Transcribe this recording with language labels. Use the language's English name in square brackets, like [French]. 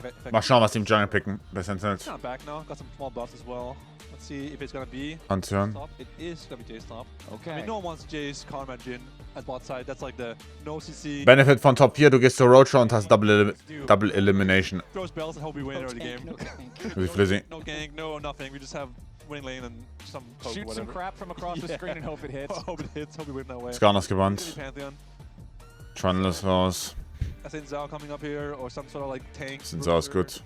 [German] Mal schauen, was die im Jungle picken bei Sentinels. [English] Kind of back now. Got some small buffs as well. Let's see if it's gonna be Pantheon. It is gonna be Jace top. Okay. I mean, no one wants Jace, Karma, Jin as bot side. That's like the no CC. [German] Benefit von Top 4, du gehst zur Roadshow und hast Double Elimination. [English] Throw spells and hope we win the game. No gank, no nothing. We just have winning lane and some coke, shoot whatever. some crap from across the screen and hope it hits. Hope it hits. Hope we win that way. [German] Skarner's gebannt. [English] Pantheon. [German] Trundle ist raus. [English] Xin Zhao coming up here, or some sort of like tank. [German] Xin Zhao ist gut.